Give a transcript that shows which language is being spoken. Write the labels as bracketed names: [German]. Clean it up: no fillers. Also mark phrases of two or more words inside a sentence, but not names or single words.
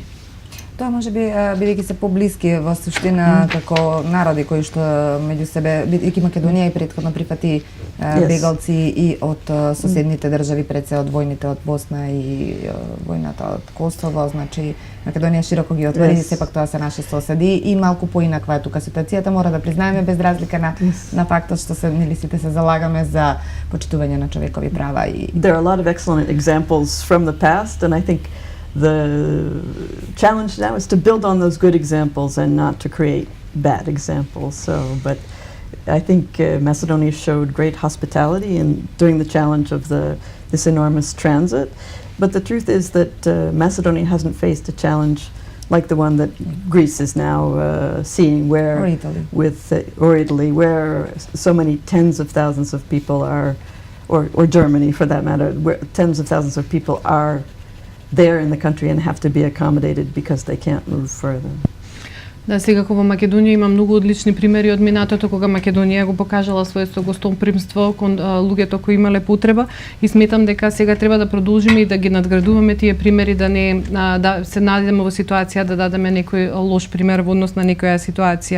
[Macedonian] Тоа може би бидејќи се поблиски во суштина како народи кои што меѓу себе, бидејќи Македонија и претходно прифати бегалци и од соседните држави, пред се од војните од Босна и војната од Косово, значи Македонија широко ги отвори, сепак тоа се наши соседи и малку поинаква е тука ситуацијата, мора да признаеме, без разлика на фактот што се сите се залагаме за почитување на човекови права и [English] There are a lot of excellent examples from the past, and I think the challenge now is to build on those good examples and not to create bad example. So, but I think Macedonia showed great hospitality in during the challenge of this enormous transit. But the truth is that Macedonia hasn't faced a challenge like the one that Greece is now seeing, where Or Italy. or Italy, where so many tens of thousands of people are, or Germany for that matter, where tens of thousands of people are there in the country and have to be accommodated because they can't move further. [Macedonian] Да, секако во Македонија има многу одлични примери од минатото кога Македонија го покажала своето гостопримство кон луѓето кои имале потреба и сметам дека сега треба да продолжиме и да ги надградуваме тие примери, да не да се најдеме во ситуација да дадеме некој лош пример во однос на некоја ситуација.